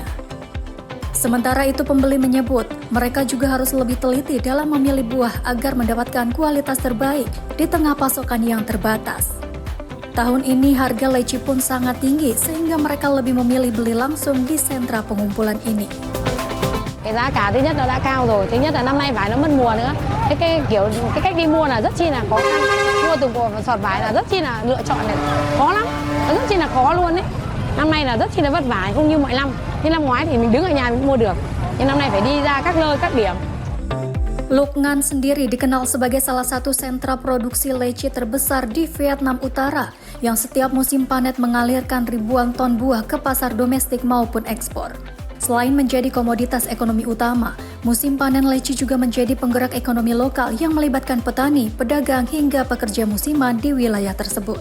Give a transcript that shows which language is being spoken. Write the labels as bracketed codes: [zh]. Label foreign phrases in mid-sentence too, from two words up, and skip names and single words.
[id] Sementara itu pembeli menyebut mereka juga harus lebih teliti dalam memilih buah agar mendapatkan kualitas terbaik di tengah pasokan yang terbatas. Tahun ini harga leci pun sangat tinggi sehingga mereka lebih memilih beli langsung di sentra pengumpulan ini. [vi] Cái giá cả thứ nhất là đã cao rồi, thứ nhất là năm nay vải nó mất mùa nữa. Cái cách đi mua là rất chi là khó khăn. Mua từng sọt vải là rất chi là lựa chọn này khó lắm, rất chi là khó luôn đấy. Năm nay là rất chi là vất vả, không như mọi năm. Như năm ngoái thì mình đứng ở nhà mình mua được, nhưng năm nay phải đi ra các nơi, các điểm. [id] Luc Ngan sendiri dikenal sebagai salah satu sentra produksi leci terbesar di Vietnam Utara yang setiap musim panen mengalirkan ribuan ton buah ke pasar domestik maupun ekspor. Selain menjadi komoditas ekonomi utama, musim panen leci juga menjadi penggerak ekonomi lokal yang melibatkan petani, pedagang, hingga pekerja musiman di wilayah tersebut.